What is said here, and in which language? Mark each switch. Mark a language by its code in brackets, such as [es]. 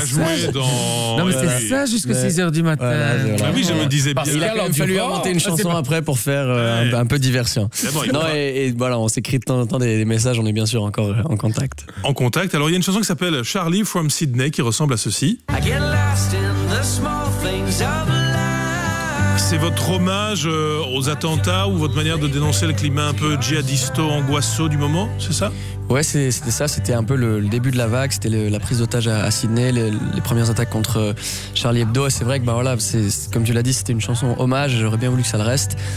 [fr] C'est vrai qu'elle a joué dans... Non, mais c'est ça, jusque 6h du matin. Voilà, oui, je me disais bien. Il a quand même fallu inventer une chanson après pour faire un peu diversion. Bon, non, et voilà, on s'écrit de temps en temps des messages. On est bien sûr encore en contact. En contact. Alors, il y a une chanson qui s'appelle Charlie from Sydney qui ressemble à ceci. [en] I get lost in the small things of life. [fr] C'est votre hommage aux attentats ou votre manière de dénoncer le climat un peu djihadisto-angoisso du moment, c'est ça ? Ouais, c'était ça, c'était un peu le début de la vague, c'était la prise d'otage à Sydney, les premières attaques contre Charlie Hebdo. Et c'est vrai que, comme tu l'as dit, c'était une chanson hommage, j'aurais bien voulu que ça le reste.